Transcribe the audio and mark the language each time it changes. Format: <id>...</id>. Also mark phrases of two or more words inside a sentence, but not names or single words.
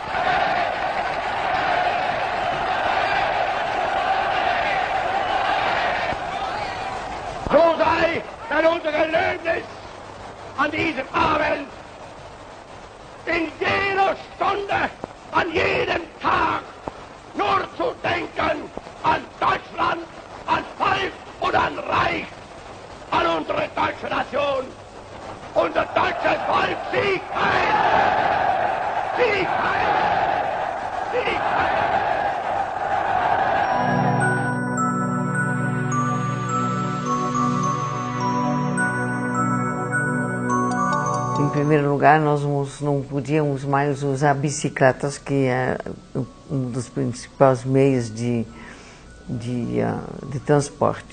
<de>So sei dann unser Gelöbnis an diesem Abend, in jeder Stunde, an jedem Tag, nur zu denken an Deutschland, an Volk und an Reich, an unsere deutsche Nation. Unser deutsches Volk, Sieg heil! Sieg heil! Sieg heil!</de> <pt>Em primeiro lugar, nós não podíamos mais usar bicicletas, que é um dos principais meios de transporte.</pt>